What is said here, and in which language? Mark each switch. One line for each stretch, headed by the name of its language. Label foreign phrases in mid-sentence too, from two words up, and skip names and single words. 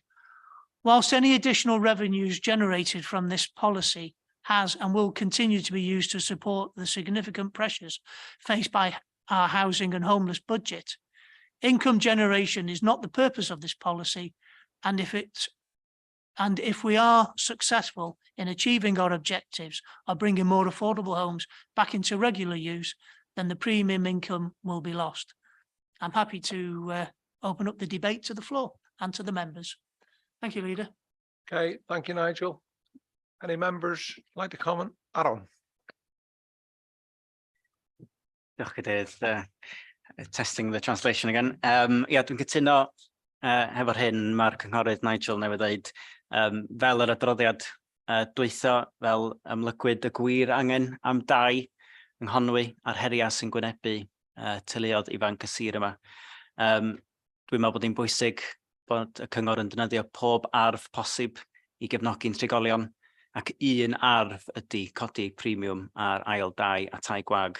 English: Whilst any additional revenues generated from this policy has and will continue to be used to support the significant pressures faced by our housing and homeless budget, income generation is not the purpose of this policy, and if And if we are successful in achieving our objectives of bringing more affordable homes back into regular use, then the premium income will be lost. I'm happy to open up the debate to the floor and to the members. Thank you, Leader. Okay, thank you, Nigel. Any members like to comment? Aaron?
Welsh: Diolch Cadeirydd.
English: Testing the translation again.
Welsh: Ie, dwi'n cytuno hefo'r hyn mae'r cynghorydd Nigel newydd ddeud. Fel yr adroddiad dwytho, fel ymlygwyd y gwir angen am dai yng Nghonwy a'r heria sy'n gwynebu teuluoedd ifanc y sir yma. Dwi'n meddwl bod hi'n bwysig bod y cyngor yn defnyddio pob arf posib i gefnogi'n trigolion, ac un arf ydy codi premium ar ail dai a tai gwag.